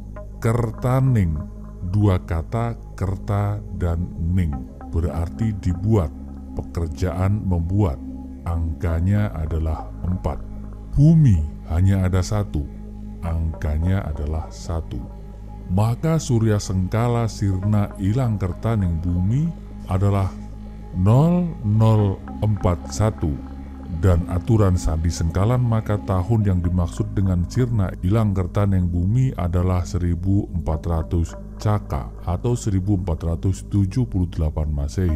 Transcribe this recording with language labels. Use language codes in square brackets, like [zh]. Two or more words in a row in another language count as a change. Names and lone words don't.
[id] Kertaning, 2 kata kerta dan ning, berarti dibuat, pekerjaan membuat, angkanya adalah 4. Bumi hanya ada 1, angkanya adalah 1. Maka surya sengkala [jv] sirna ilang kertaning bumi [id] adalah 0041. Dan aturan sandi sengkalan, maka tahun yang dimaksud dengan [jv] sirna ilang kertaning bumi [id] adalah 1400 Caka atau 1478 Masehi.